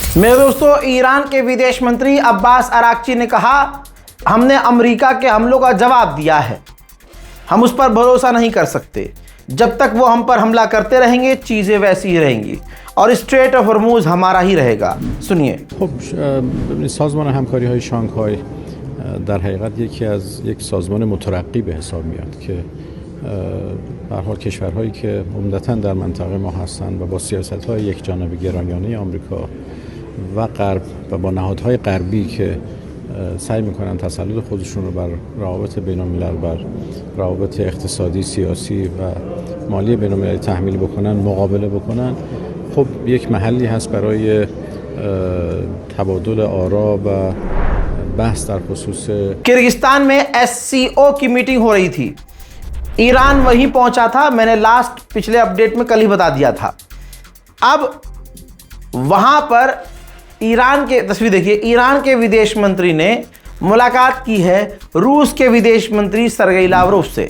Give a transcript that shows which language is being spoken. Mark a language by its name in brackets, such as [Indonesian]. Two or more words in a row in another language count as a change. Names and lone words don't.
[Hindi] मेरे दोस्तों, ईरान के विदेश मंत्री अब्बास अराक्ची ने कहा, हमने अमेरिका के हमलों का जवाब दिया है, हम उस पर भरोसा नहीं कर सकते। जब तक वो हम पर हमला करते रहेंगे चीज़ें वैसी ही रहेंगी और स्ट्रेट ऑफ हॉर्मुज हमारा ही रहेगा। सुनिए। [Persian] سازمان همکاری‌های شانگهای در حقیقت یکی از یک سازمان مترقی به حساب میاد که به هر حال کشورهایی که عمدتاً در منطقه ما هستند و با سیاست‌های یکجانبه گرایانه آمریکا و غرب و با نهادهای غربی که سعی میکنن تسلط خودشون رو بر روابط بین‌الملل، بر روابط اقتصادی، سیاسی و مالی بین‌المللی تحمیل بکنن، مقابله بکنن، خب یک محلی هست برای تبادل آرا و بحث در خصوص [Hindi] किर्गिस्तान में SCO की मीटिंग हो रही थी। ईरान वहीं पहुंचा था। मैंने लास्ट पिछले अपडेट में कल ही बता दिया था। अब वहां पर ईरान के, तस्वीर देखिए, ईरान के विदेश मंत्री ने मुलाकात की है रूस के विदेश मंत्री सरगेई लावरोव से।